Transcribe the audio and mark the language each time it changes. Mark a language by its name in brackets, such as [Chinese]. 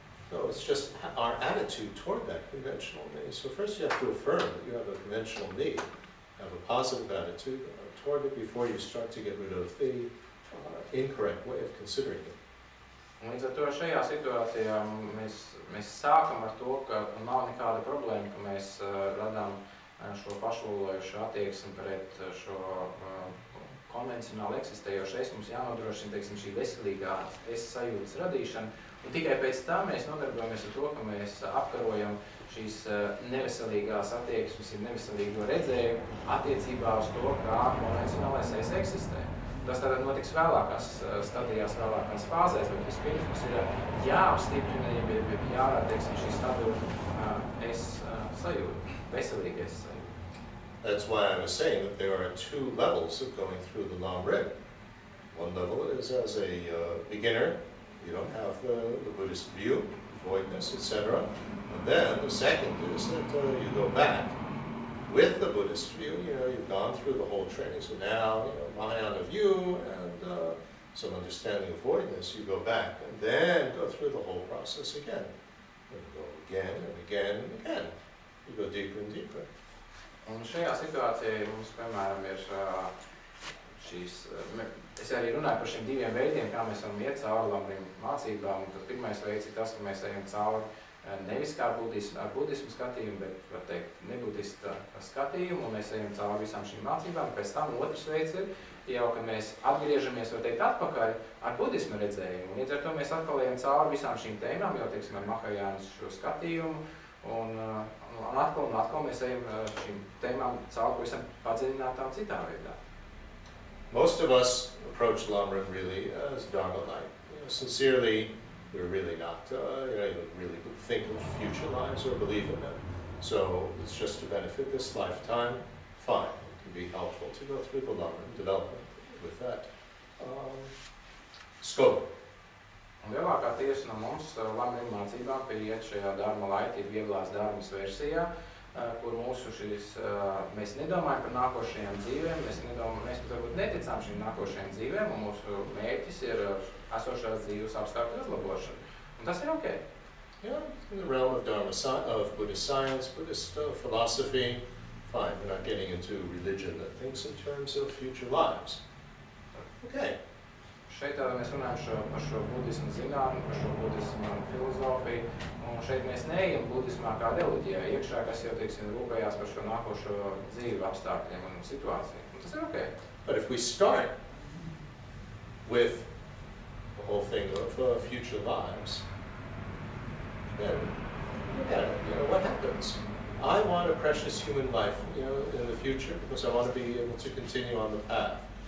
[English] So it's just our attitude toward that conventional me. So first you have to affirm that you have a conventional me, have a positive attitude toward it before you start to get rid of the incorrect way of considering it. [Latvian] Līdz ar to šajā situācijā mēs sākam ar to, ka nav nekāda problēma, ka mēs radām šo pašlūlojušu attieksmi pret šo konvencionāli eksistējošu es. Mums jānodrošina, teiksim, šī veselīgā es sajūtas radīšana, un tikai pēc tam mēs nodarbojamies ar to, ka mēs apkarojam šīs neveselīgās attieksmes, neveselīgo redzējumu attiecībā uz to, kā konvencionālais es eksistē. Tas tātad notiks vēlākās stadijās, vēlākās fāzēs, bet vispirms mums ir jāapstiprina, ja jārāda, teiksim, šī stabila es sajūta, veselīga es sajūta. [English] That's why I was saying that there are two levels of going through the Lam Rim. One level is as a beginner, you don't have the Buddhist view, voidness, etc. And then the second is that you go back with the Buddhist view, you've gone through the whole training, so now, Mahayana view and some understanding of voidness, you go back and then go through the whole process again. And go again and again and again. You go deeper and deeper. [Latvian] Un šajā situācijā mums, piemēram, ir šīs, es arī runāju par šiem diviem veidiem, kā mēs varam iet cauri Lam Rim mācībām. Un tad pirmais veids ir tas, ka mēs ejam cauri nevis kā ar budismu skatījumu, bet, var teikt, nebudista skatījumu, un mēs ejam cauri visām šīm mācībām. Pēc tam otrs veids ir jau, kad mēs atgriežamies, var teikt, atpakaļ ar budismu redzējumu. Un līdz ar to mēs atkal ejam cauri visām šīm tēmām, jau, teiksim, ar Mahajānas šo skatījumu, un atkal mēs ejam šīm tēmām cauri pavisam padziļinātām citā veidā. [English] Most of us approach Lam Rim really as Dharma-like. Sincerely, we're really not, even really think of future lives or believe in them. So it's just to benefit this lifetime, fine. It can be helpful to go through the Lam Rim development with that scope. [Latvian] Un lielākā tiesa no mums Lam Rim mācībām pieiet šajā Dharma Light, ir vieglās dharmas versijā, kur mūsu mēs nedomājam par nākošajām dzīvēm, mēs pat varbūt neticām šīm nākošajām dzīvēm, un mūsu mērķis ir esošās dzīves apstākļu uzlabošana. Un tas ir ok. [English] You know, in the realm of of Buddhist science, Buddhist philosophy, fine, we're not getting into religion that thinks in terms of future lives. Okay. [Latvian] Šeit mēs runājam par šo budismu zinātni, par šo budismu filozofiju, un šeit mēs neejam budismā kā reliģijā iekšā, kas jau, teiksim, rūpējās par šo nākošo dzīvi apstākļiem un situāciju. Un tas ir okay. [English] But if we start with the whole thing of future lives, then look at it, you know, what happens? I want a precious human life, you know, in the future because I want to be able to continue on the path.